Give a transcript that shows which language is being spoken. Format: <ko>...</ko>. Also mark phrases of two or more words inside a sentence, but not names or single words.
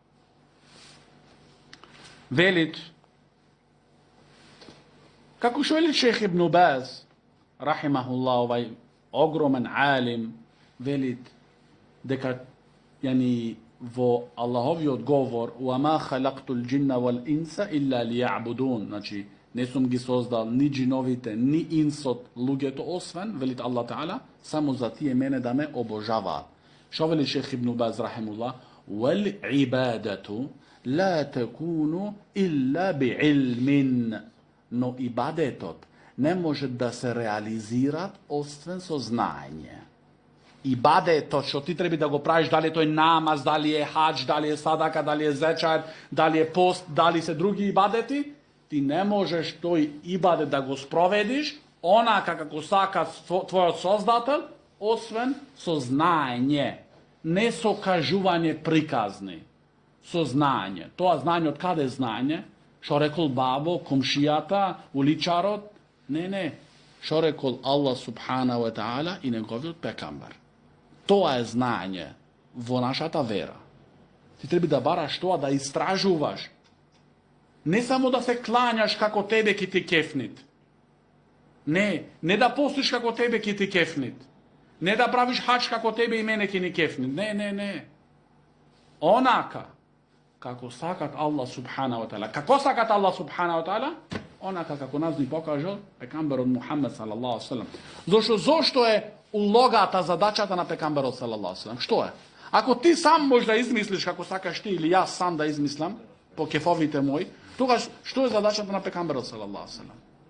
<mk>Велит, како што вели шех Ибн Баз, рахимахуллах, овај огромен алим, велит дека во Аллаховиот говор</mk> <ar>وَمَا خَلَقْتُ الْجِنَّ وَالْإِنسَ إِلَّا لِيَعْبُدُونَ,</ar> <mk>значи не сум ги создал ни джиновите, ни инсот, луѓето, освен, велит Аллах Таала, само за тие мене да ме обожаваат. Шо вели шейх Ибн Баз рахимуллах?</mk> <ar>وَالْعِبَادَةُ لَا تَكُونُ إِلَّا بِعِلْمٍ,</ar> <mk>но ибадетот не може да се реализират освен со знаење. Ибадетот што ти треба да го правиш, дали тој намаз, дали е хадж, дали е садака, дали е зечар, дали е пост, дали се други ибадети, ти не можеш тој ибадет да го спроведиш онака како сака твојот создател, освен со знаење, не со кажување приказни, со знаење. Тоа знаење од каде знаење? Шо рекол бабо, комшијата, уличарот? Не. Шо рекол</mk> <ar>الله سبحانه وتعالى</ar> <mk>и неговиот пекамбар. Тоа е знаење во нашата вера. Ти треба да бараш тоа, да истражуваш. Не само да се клањаш како тебе ки ти кефнит. Не да постиш како тебе ки ти кефнит. Не да правиш хач како тебе и мене ки ни кефнит. Не. Онака како сакат</mk> <ar>الله سبحانه وتعالى.</ar> <mk>Како сакат</mk> <ar>الله سبحانه وتعالى?</ar> <mk>Онака како нас ни покажал пекамберот Мухаммед</mk> <ar>صلى الله عليه وسلم.</ar> <mk>Зошто е улогата, задачата на пекамберот</mk> <ar>صلى الله عليه وسلم?</ar> <mk>Што е? Ако ти сам можеш да измислиш како сакаш ти или јас сам да измислам по кефовите мои, тогаш што е задачата на пекамберот</mk> <ar>صلى الله عليه وسلم?</ar>